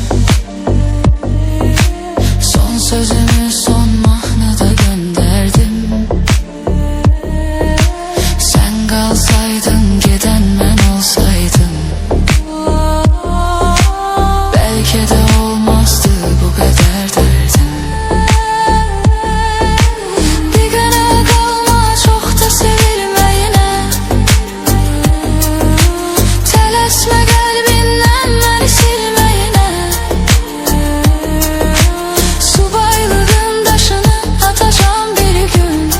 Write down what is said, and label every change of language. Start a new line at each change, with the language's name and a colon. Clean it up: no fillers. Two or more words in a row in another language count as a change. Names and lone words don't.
Azerbaijani: Son sözümü son mahnıda gönderdim.
Turkish: Sen kalsaydın geden ben olsaydım, belki de olmazdı bu kadar derdim.
Azerbaijani: Bir günə qalma çox da sevilməyinə. Tələsmə qəlbindən məni silməyinə. Subaylığın daşını atacağım bir gün.